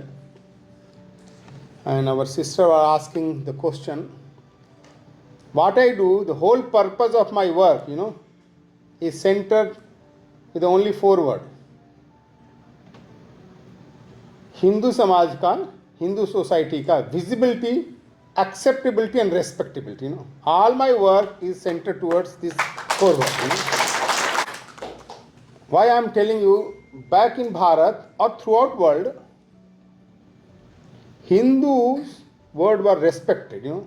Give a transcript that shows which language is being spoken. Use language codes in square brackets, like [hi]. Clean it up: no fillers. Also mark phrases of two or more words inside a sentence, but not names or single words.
[en] And our sister was asking the question, what I do, the whole purpose of my work, is centered with only 4 words. [hi] Hindu Samaj ka, [en] Hindu society ka visibility, acceptability and respectability. All my work is centered towards this 4 words. Why I am telling you, back in Bharat or throughout world, Hindus' word were respected.